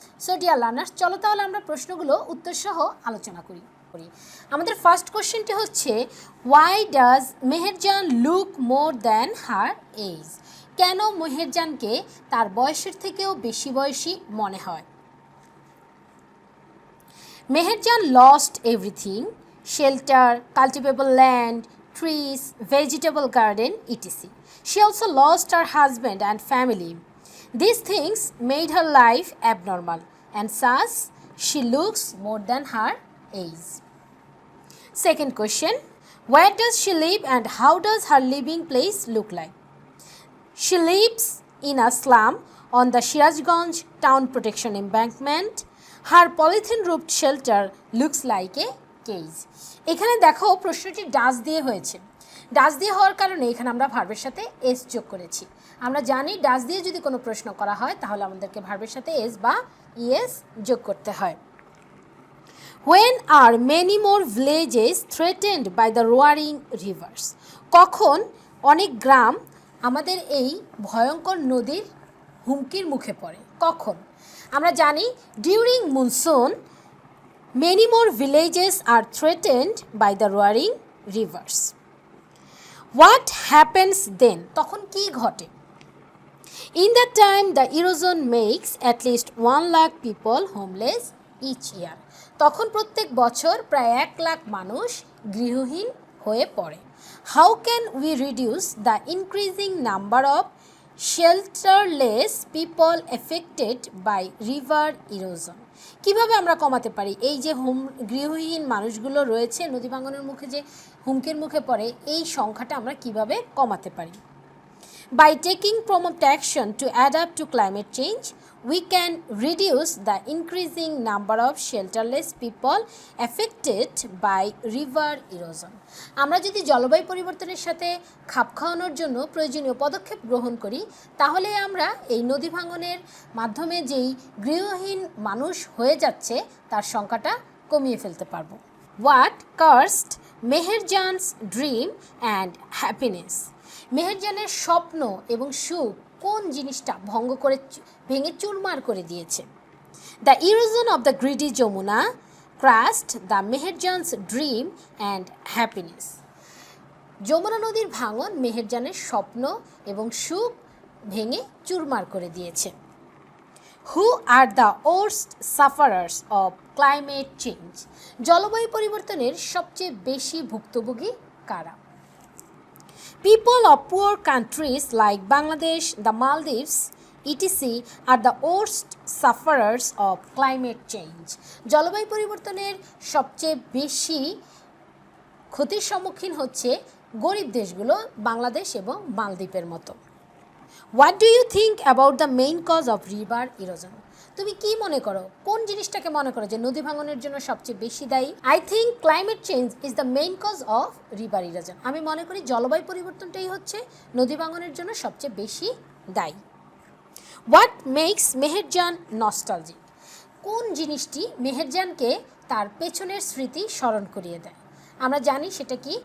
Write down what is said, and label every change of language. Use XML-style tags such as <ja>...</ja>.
<en>so dear learners,</en> <bn>চলো তাহলে আমরা প্রশ্নগুলো উত্তর সহ আলোচনা করি। আমাদের ফার্স্ট কোশ্চেনটি হচ্ছে,</bn> <en>Why does Meherjan look more than her age?</en> <bn>কেন মেহেরজানকে তার বয়সের থেকেও বেশি বয়সী মনে হয়?</bn> <en>Meherjan lost everything, shelter, cultivable land, trees, vegetable garden, etc. She also lost her husband and family. These things made her life abnormal, and thus she looks more than her age. Second question, where does she live and how does her living place look like? She lives in a slum on the Sirajganj Town Protection Embankment. Her polythene-roofed shelter looks like a cage.</en> <bn>এখানে দেখো প্রশ্নটি does দিয়ে হয়েছে। Does দিয়ে হওয়ার কারণে এখানে আমরা ভার্বের সাথে এস যোগ করেছি। আমরা জানি ডাজ দিয়ে যদি কোনো প্রশ্ন করা হয় তাহলে আমাদেরকে ভার্বের সাথে এস বা ইএস যোগ করতে হয়।</bn> <en>When are many more villages threatened by the roaring rivers?</en> <bn>কখন অনেক গ্রাম আমাদের এই ভয়ঙ্কর নদীর হুমকির মুখে পড়ে? কখন? আমরা জানি</bn> <en>During monsoon many more villages are threatened by the roaring rivers. What happens then?</en> <bn>তখন কি ঘটে?</bn> <en>In that time the erosion makes at least 1 lakh people homeless each year.</en> <bn>তখন প্রত্যেক বছর প্রায় 1 লাখ মানুষ গৃহহীন হয়ে পড়ে।</bn> <en>How can we reduce the increasing number of shelterless people affected by river erosion.</en> <bn>কিভাবে আমরা কমাতে পারি এই যে গৃহহীন মানুষগুলো রয়েছে নদী ভাঙনের মুখে যে হুমকির মুখে পড়ে এই সংখ্যাটা আমরা কিভাবে কমাতে পারি?</bn> <en>By taking prompt action to adapt to climate change, we can reduce the increasing number of shelterless people affected by river erosion.</en> <bn>আমরা যদি জলবায়ু পরিবর্তনের সাথে খাপ খাওয়ানোর জন্য প্রয়োজনীয় পদক্ষেপ গ্রহণ করি তাহলে আমরা এই নদী ভাঙনের মাধ্যমে যেই গৃহহীন মানুষ হয়ে যাচ্ছে তার সংখ্যাটা কমিয়ে ফেলতে পারবো।</bn> <en>What cursed Meherjan's dream and happiness?</en> <bn>মেহেরজানের স্বপ্ন এবং সুখ কোন জিনিসটা ভেঙে চুরমার করে দিয়েছে?</bn> <en>The erosion of the greedy Jamuna crushed the Meherjan's dream and happiness.</en> <bn>Jamuna নদীর ভাঙন মেহেরজানের স্বপ্ন এবং সুখ ভেঙে চুরমার করে দিয়েছে।</bn> <en>Who are the worst sufferers of climate change?</en> <bn>জলবায়ু পরিবর্তনের সবচেয়ে বেশি ভুক্তভোগী কারা?</bn> <en>People of poor countries like Bangladesh, the Maldives, etc. are the worst sufferers of climate change.</en> <bn>জলবায়ু পরিবর্তনের সবচেয়ে বেশি ক্ষতির সম্মুখীন হচ্ছে গরিব দেশগুলো বাংলাদেশ এবং মালদ্বীপের মতো।</bn> <en>What do you think about the main cause of river erosion?</en> <bn>তুমি কি মনে করো কোন জিনিসটাকে মনে করো যে নদী ভাঙনের জন্য সবচেয়ে বেশি দায়ী?</bn> <en>I think climate change is the main cause of river erosion.</en> <bn>আমি মনে করি জলবায়ু পরিবর্তনটাই হচ্ছে নদী ভাঙনের জন্য সবচেয়ে বেশি দায়ী।</bn> <en>What makes Meherjan nostalgic?</en> <bn>কোন জিনিসটি মেহেরজানকে তার পেছনের স্মৃতি স্মরণ করিয়ে দেয়? আমরা জানি সেটা কি।</bn>